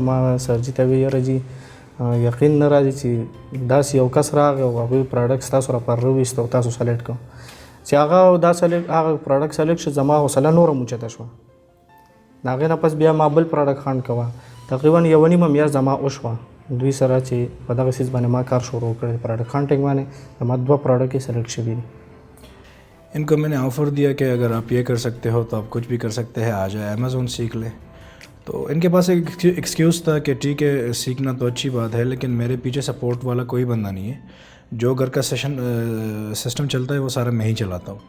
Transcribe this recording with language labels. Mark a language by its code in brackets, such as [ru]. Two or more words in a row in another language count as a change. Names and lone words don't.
[ps] ما سرجي ته ویل یاره جي یقین نه راځي چې داسې یو کس راغی او هغوی پروډکټ ستاسو راپاره راوویست او تاسو سلیکټ کړو. چې هغه پروډکټ سلیکټ شو, زما حوصله نوره هم اوچته شوه. د هغې نه پس بیا ما بل پروډکټ هنټ کوه, تقریبا 1.5 میاشت زما وشوه دوی سره چې په دغه څیز باندې ما کار شروع کړی, [en] product hunting [ps] باندې زما 2 پروډکټ یې سلیکټ شوي دي. [ur] ان کو میں نے آفر دیا کہ اگر آپ یہ کر سکتے ہو تو آپ کچھ بھی کر سکتے ہیں, آ جائے امیزون سیکھ لیں. تو ان کے پاس ایک ایکسکیوز تھا کہ ٹھیک ہے سیکھنا تو اچھی بات ہے, لیکن میرے پیچھے سپورٹ والا کوئی بندہ نہیں ہے, جو گھر کا سسٹم چلتا ہے وہ سارا میں ہی چلاتا ہوں.